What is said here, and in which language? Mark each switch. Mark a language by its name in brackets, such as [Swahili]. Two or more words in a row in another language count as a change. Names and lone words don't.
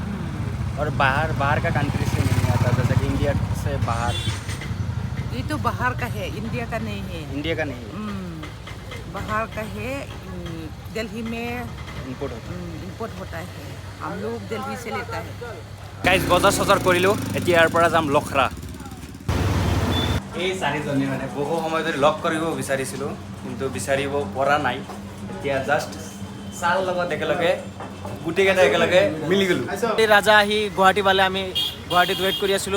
[Hindi] और बाहर का कंट्री से नहीं आता, जैसे कि इंडिया से बाहर। ये तो बाहर का है, इंडिया का नहीं है। इंडिया का नहीं है, बाहर का है। दिल्ली में इम्पोर्ट होता है। इंपोर्ट होता है। हम लोग दिल्ली से लेता है। [Assamese] গাইজ বজাৰ চজাৰ কৰিলোঁ, এতিয়া ইয়াৰ পৰা যাম লখৰা। এই চাৰিজনী মানে বহু সময় ধৰি লগ কৰিব বিচাৰিছিলোঁ, কিন্তু বিচাৰিব পৰা নাই। এতিয়া জাষ্ট চাৰ লগত একেলগে গোটেইকেইটা একেলগে মিলি গ'লোঁ। এই ৰাজা আহি গুৱাহাটী পালে, আমি গুৱাহাটীত ৱেইট কৰি আছিলোঁ।